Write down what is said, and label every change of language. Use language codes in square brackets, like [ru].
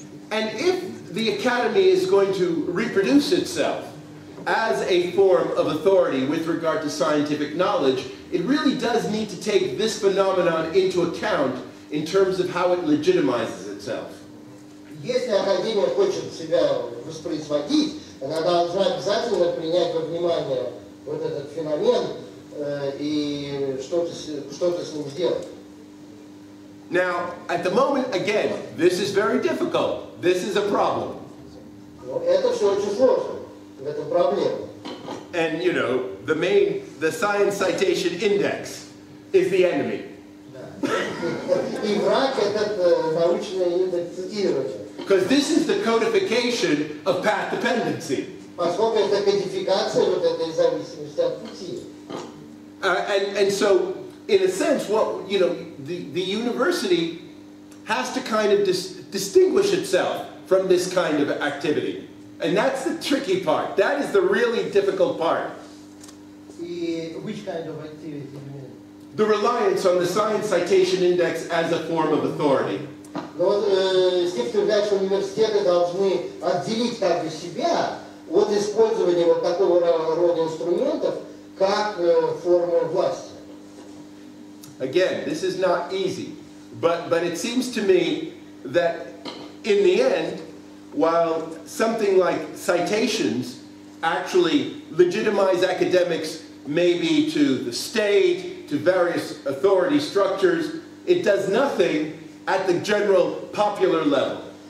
[en] And if the academy is going to reproduce itself as a form of authority with regard to scientific knowledge, it really does need to take this phenomenon into account in terms of how it legitimizes itself. [ru] Если Академия хочет себя воспроизводить, она должна обязательно принять во внимание вот этот феномен и что-то с ним сделать. [en] Now, at the moment, again, this is very difficult. This is a problem. [ru] Но это все очень сложно. В этом проблема. [en] And, you know, the Science Citation Index is the enemy. [ru] И враг этот научный индекс цитирования. [en] Because this is the codification of path dependency. [ru] Поскольку это кодификация вот этой зависимости от пути. [en] And so, in a sense, what the university has to kind of distinguish itself from this kind of activity. And that's the tricky part. That is the really difficult part. Which kind of activity you mean? The reliance on the Science Citation Index as a form of authority. [ru] Но вот с тем, что является университеты должны отделить как бы себя от использования вот такого рода инструментов как формы власти. [en] Again, this is not easy, but it seems to me that in the end, while something like citations actually legitimize academics maybe to the state, to various authority structures, it does nothing at the general popular level.